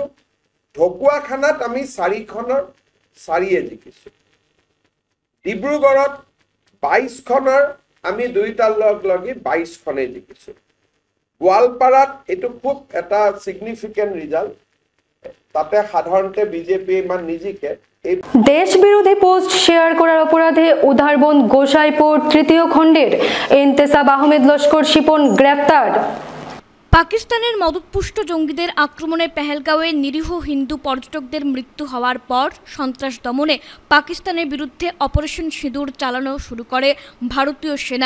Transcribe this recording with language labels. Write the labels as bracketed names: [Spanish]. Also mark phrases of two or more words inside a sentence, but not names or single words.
[Assamese] ঢকুৱাখানাত আমি 4খনৰ 4 জিকিছোঁ। ডিব্ৰুগড়ত 22খনৰ আমি 2টা লগ লাগি 22খনে জিকিছোঁ। গোৱালপাৰাত এইটো খুব এটা [English] significant result, [Assamese] তাতে সাধাৰণতে বিজেপি ইমান নিজিকে, [Bangla] দেশ বিরোধী পোস্ট শেয়ার করার অপরাধে উধারবন গোসাইপুর তৃতীয় খণ্ডের ইন্তেসাব আহমেদ লস্কর শিপন গ্রেফতার। পাকিস্তানের মদতপুষ্ট জঙ্গিদের আক্রমণে পেহেলগাঁওয়ে নিরীহ হিন্দু পর্যটকদের মৃত্যু হওয়ার পর সন্ত্রাস দমনে পাকিস্তানের বিরুদ্ধে অপারেশন সিঁদুর চালানো শুরু করে ভারতীয় সেনা।